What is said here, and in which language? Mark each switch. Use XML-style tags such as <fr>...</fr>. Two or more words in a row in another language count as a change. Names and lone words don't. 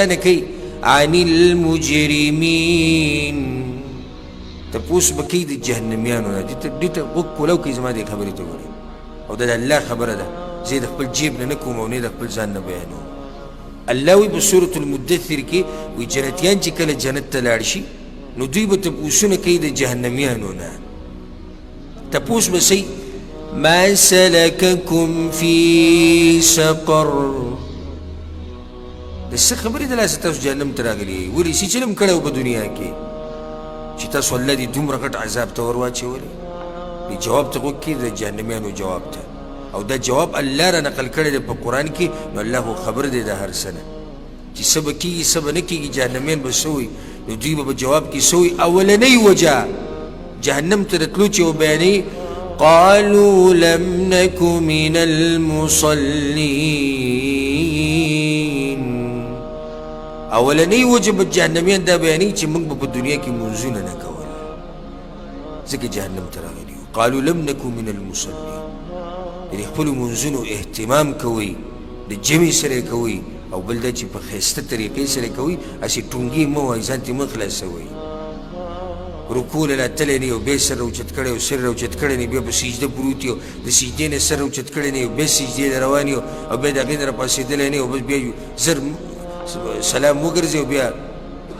<ps>نه کوي عن المجرمین تپوس به کوي د جهنمیانو نه دې ته غوږ کولو کوي زما دې خبرې ته ګورې او دا د الله خبره ده زه د خپل جیب نه نه کوم او نه د خپل ځان نه بیانوم الله وی په سورة المدثر کې وی جنتیان چې کله جنت ته لاړ شي نو دوی به تپوسونه کوي د جهنمیانو نه تپوس به سي</ps> <ar>ما سلككم في سقر</ar> <ps>د څه خبرې د لاسه تاسو جهنم ته راغلي ولې څه چلم کړی و په دنیا کې چې تاسو الله دې دومره غټ عذاب ته ور واچولی دې جواب ته غوږ کړي د جهنمیانو جواب ته او دا جواب الله را نقل کړی دی په قرآن کې نو الله خو خبر دی د هر څه نه چې څه به کېږي څه به نه کېږي جهنمیان به څه وایي نو دوی به په جواب کې څه وایي اولنۍ وجه جهنم ته د تلو چې وبیانوي</ps> <ar>قالوا لم نك من</ar> <ps>المصلين اولنی وجب جهنمیان دا بیانی چې موږ په دنیا کې منځونه نه کول ځکه جهنم ته راغلي</ps> <ar>قالوا لم نكن من المصلين</ar> <ps>یعنې خپلو منځونو اهتمام کوئ د جمع سره کوئ او بل دا چې په ښایسته طریقې سره کوئ هسې ټونګې مه وایئ ځان ترې مه خلاصوئ رکوع له راتلی نه یو بیا سر راوچت کړی او سر راوچت کړی نه بیا په سجده پروت یو د سجدې نه سر راوچت کړی نه یو بیا سجدې ته روان یو او بیا د هغې نه راپاڅېدلی نه یو بس بیا زر سلام وګرځي او بیا</ps>